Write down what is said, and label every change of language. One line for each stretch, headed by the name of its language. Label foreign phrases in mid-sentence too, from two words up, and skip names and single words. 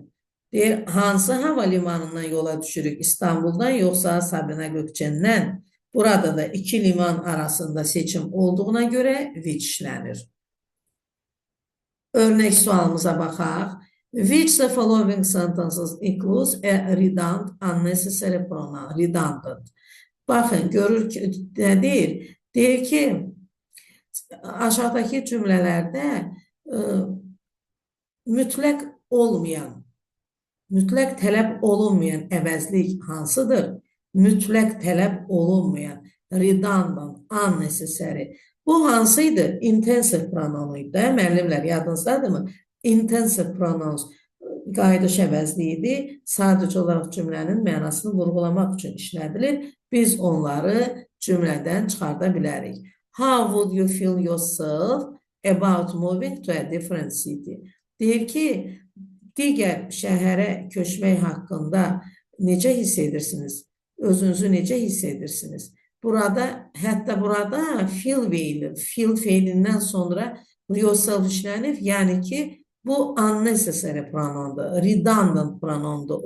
Azerbaijani: Deyir, hansı hava limanından yola düşürük? İstanbuldan yoxsa Sabiha Gökçen'dən? Burada da iki liman arasında seçim olduğuna görə which işlənir. Örnek sualımıza baxaq.
English: Which the following sentences includes a redundant, unnecessary pronoun?
Azerbaijani: Redundant. Baxın, görür ki, nə deyir? Deyir ki, aşağıdakı cümlələrdə mütləq olmayan, mütləq tələb olunmayan əvəzlik hansıdır? Mütləq tələb olunmayan,
English: redundant, unnecessary.
Azerbaijani: Bu hansıydı? Intensive prononuydu. Müəllimlər, yadınızdadırmı?
English: Intensive pronouns
Azerbaijani: qayıdış əvəzliyidir. Sadəcə olaraq cümlənin mənasını vurğulamaq üçün işlədilir. Biz onları cümlədən çıxarda bilərik.
English: How would you feel yourself about moving to a different city?
Azerbaijani: Deyir ki, digər şəhərə köçmək haqqında necə hiss edirsiniz? Özünüzü necə hiss edirsiniz? Burada, hətta burada feel feilindən sonra yourself işlənir. Yəni ki, bu
English: unnecessary pronoundur, redundant pronoundur.